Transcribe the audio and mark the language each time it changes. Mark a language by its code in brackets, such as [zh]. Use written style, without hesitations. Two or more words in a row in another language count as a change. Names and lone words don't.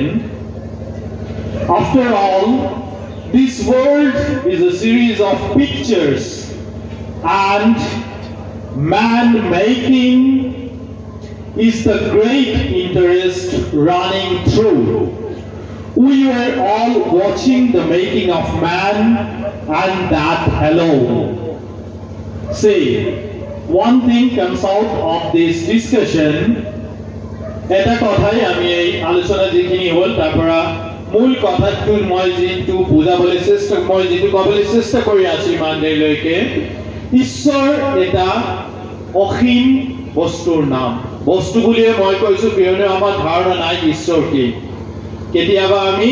[en] After all, this world is a series of pictures, and man-making is the great interest running through. We were all watching the making of man, and that alone. See, one thing comes out of this discussion. [as] এটা কথাই আমি এই আলোচনা যিখিনি হ'ল তাৰপৰা মূল কথাটো মই যেটো বুজাবলৈ চেষ্টা মই যেটো ক'বলৈ চেষ্টা কৰি আছো ইমান দেৰিলৈকে ঈশ্বৰ এটা অসীম বস্তুৰ নাম বস্তু বুলিয়ে মই কৈছো কিয়নো আমাৰ ধাৰণা নাই ঈশ্বৰ কি কেতিয়াবা আমি